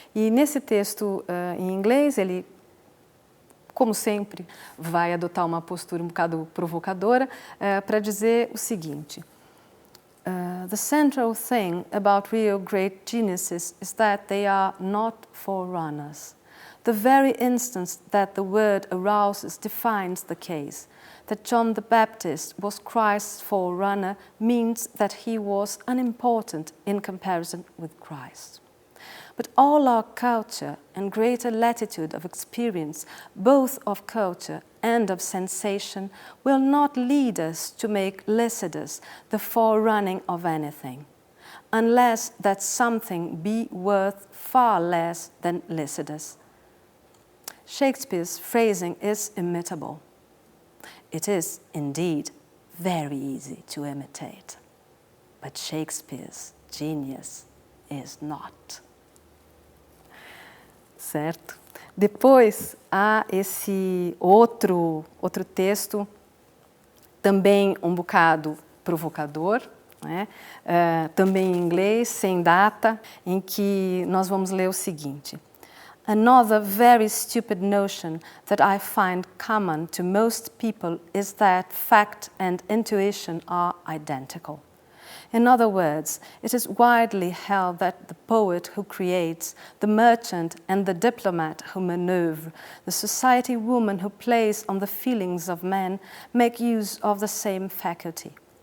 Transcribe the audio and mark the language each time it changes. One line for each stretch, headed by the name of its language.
Portuguese: E nesse texto em inglês, ele, como sempre, vai adotar uma postura um bocado provocadora para dizer o seguinte:
English: the central thing about real great geniuses is that they are not forerunners. The very instance that the word arouses defines the case. That John the Baptist was Christ's forerunner means that he was unimportant in comparison with Christ. But all our culture and greater latitude of experience, both of culture and of sensation, will not lead us to make Lycidas the forerunning of anything, unless that something be worth far less than Lycidas. Shakespeare's phrasing is imitable. It is, indeed, very easy to imitate, but Shakespeare's genius is not.
Portuguese: Certo? Depois há esse outro texto, também um bocado provocador, né? Também em inglês, sem data, em que nós vamos ler o seguinte.
English: Another very stupid notion that I find common to most people is that fact and intuition are identical. In other words, it is widely held that the poet who creates, the merchant and the diplomat who maneuver, the society woman who plays on the feelings of men, make use of the same faculty.